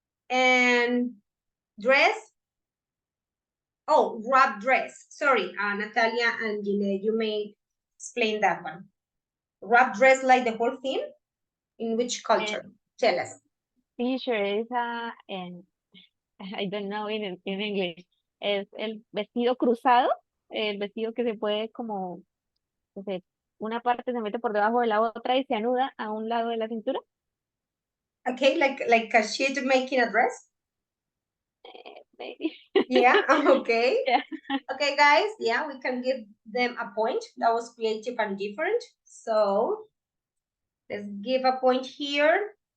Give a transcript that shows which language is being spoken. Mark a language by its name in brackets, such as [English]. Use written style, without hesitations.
[English] And dress. Oh, wrap dress. Sorry, Natalia and Gina, you may explain that one. Wrap dress like the whole thing? In which culture? Tell us. Teacher is I don't know in English. [Spanish] Es el vestido cruzado, el vestido que se puede como, no sé, una parte se mete por debajo de la otra y se anuda a un lado de la cintura. [English] Okay, like a sheet making a dress? Maybe. Yeah, okay. Yeah. Okay, guys, yeah, we can give them a point. That was creative and different. So let's give a point here.